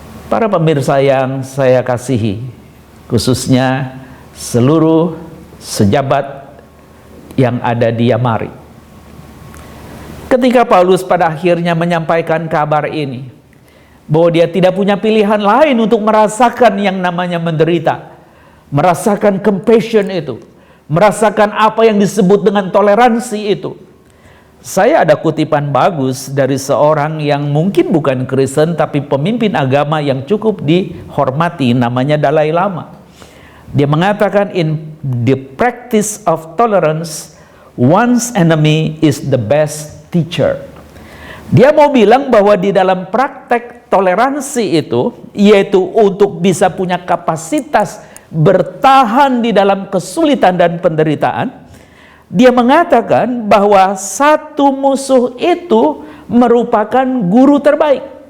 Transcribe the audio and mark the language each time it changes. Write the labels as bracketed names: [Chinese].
[Indonesian] Para pemirsa yang saya kasihi, khususnya seluruh sejabat yang ada di Yamari, ketika Paulus pada akhirnya menyampaikan kabar ini, bahwa dia tidak punya pilihan lain untuk merasakan yang namanya menderita, merasakan compassion itu, merasakan apa yang disebut dengan toleransi itu. Saya ada kutipan bagus dari seorang yang mungkin bukan Kristen, tapi pemimpin agama yang cukup dihormati, namanya Dalai Lama. Dia mengatakan, [English] in the practice of tolerance, one's enemy is the best teacher. [Indonesian] Dia mau bilang bahwa di dalam praktek toleransi itu, yaitu untuk bisa punya kapasitas bertahan di dalam kesulitan dan penderitaan, dia mengatakan bahwa satu musuh itu merupakan guru terbaik.